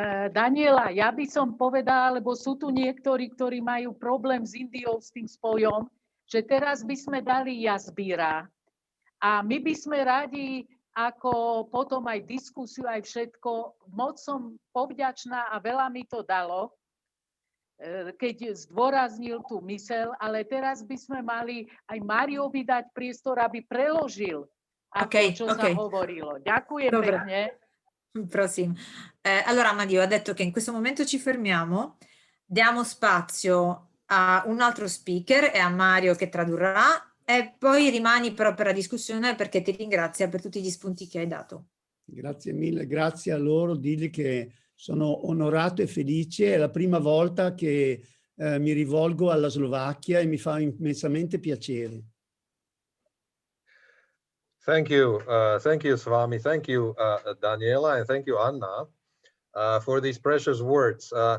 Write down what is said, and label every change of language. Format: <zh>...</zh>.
<sk>Daniela, ja by som povedala, lebo sú tu niektorí, ktorí majú problém s Indiou, s tým spojom, že teraz by sme dali jazbíra a my by sme radi ako potom aj diskusiu, aj všetko. Moc som povďačná a veľa mi to dalo, keď zdôraznil tú myseľ, ale teraz by sme mali aj Mariovi dať priestor, aby preložil, čo sa hovorilo. Ďakujem pekne.</sk> <it>Prossimo. Allora Mario ha detto che in questo momento ci fermiamo, diamo spazio a un altro speaker e a Mario che tradurrà, e poi rimani però per la discussione, perché ti ringrazia per tutti gli spunti che hai dato. Grazie mille, grazie a loro, digli che sono onorato e felice, è la prima volta che mi rivolgo alla Slovacchia e mi fa immensamente piacere.</it> <en>Thank you, Swami, thank you, Daniela, and thank you, Anna, for these precious words.</en>